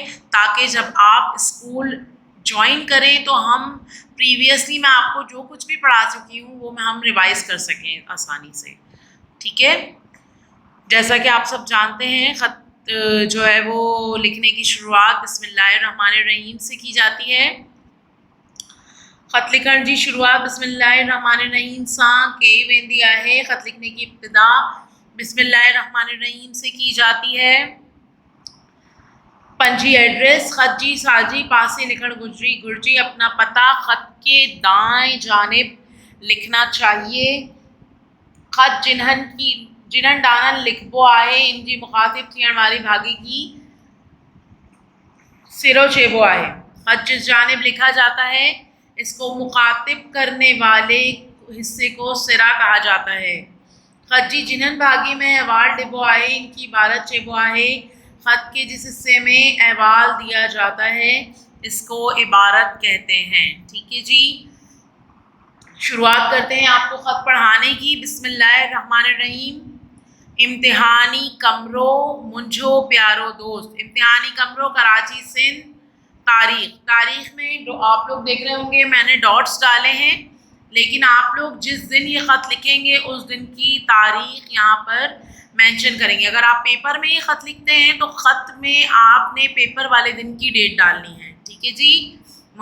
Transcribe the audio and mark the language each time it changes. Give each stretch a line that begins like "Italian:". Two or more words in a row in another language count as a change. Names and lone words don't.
Hindi: ताकि जब आप स्कूल ज्वाइन करें तो हम प्रीवियसली मैं आपको जो कुछ भी पढ़ा चुकी हूँ वो हम रिवाइज़ कर सकें आसानी से, ठीक है। जैसा कि आप सब जानते हैं ख़त जो है वो लिखने की शुरुआत बिस्मिल्लाहिर्रहमानिर्रहीम से की जाती है।
Sindhi: ख़त लिखण जी शुरुआत बिस्मिल्लाहिर्रहमानिर्रहीम सां कई वेंदी आहे।
Hindi: ख़त लिखने की इब्तिदा बिस्मिल्लाहिर्रहमानिर्रहीम से की जाती है।
Sindhi: पंजी एड्रेस ख़त जी साजी पासे लिखण घुर्जी।
Hindi: अपना पता ख़त के दाएं जानिब लिखना चाहिए।
Sindhi: ख़त जिन्हन डानन लिखबो आहे इनकी मुखातिब थियण वारी भागी की सिरो चेबो आहे।
Hindi: ख़त जिस जानिब लिखा जाता है इसको मुखातिब करने वाले हिस्से को सिरा कहा जाता है।
Sindhi: ख़त जी जिन्हन भागी में अहवाल डिबो आहे इनकी इबारत चेबो आहे।
Hindi: ख़त के जिस हिस्से में अहवाल दिया जाता है इसको इबारत कहते हैं, ठीक है जी। शुरुआत करते हैं आपको ख़त पढ़ाने की।
Arabic: बिस्मिल्लाहिर्रहमानिर्रहीम।
Sindhi: इम्तिहानी कमरो मुंझो प्यारो दोस्त। इम्तिहानी कमरो कराची सिंध।
Hindi: तारीख़ में आप लोग देख रहे होंगे मैंने डॉट्स डाले हैं, लेकिन आप लोग जिस दिन ये ख़त लिखेंगे उस दिन की तारीख़ यहाँ पर मेंशन करेंगे। अगर आप पेपर में ये ख़त लिखते हैं तो ख़त में आपने पेपर वाले दिन की डेट डालनी है, ठीक है जी।